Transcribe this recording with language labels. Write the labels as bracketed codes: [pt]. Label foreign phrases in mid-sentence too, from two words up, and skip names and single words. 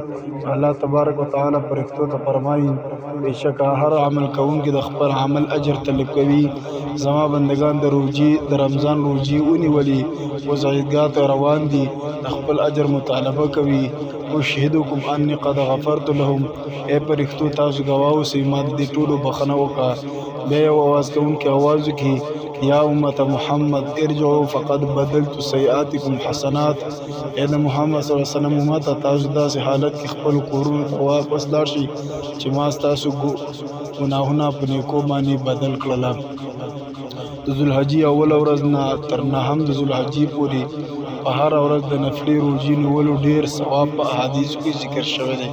[ar] الله تبارک وتعالی [ps] پرښتو ته فرمایي بېشکه هر عمل کوونکی د خپل عمل اجر طلب کوي. زما بندگان د رمضان روزي ونیولي، اوس عیدګاه ته روان دي، د خپل اجر مطالبه کوي. [ar] اشهدکم انی قد غفرت لهم، [ps] ای پرښتو تاسو ګواه اوسئ ما د دې ټولو بخښنه وکړه. بیا یو اواز کوونکی اواز وکړي [ar] یا امت محمد ارجعوا فقد بدلت سیئاتکم حسنات، [ps] ای د محمد [ar] صلی الله علیه وسلم [ps] امته تاسو داسې حالت کې خپل کورونو ته واپس لاړ شئ چې ما ستاسو ګناهونه په نیکو باندې بدل کړله. د ذوالحجې اوله ورځ نه تر 9 د ذوالحجې پورې په هره ورځ د نفلي روژې نیولو ډېر ثواب په احادیثو کې ذکر شوی دی.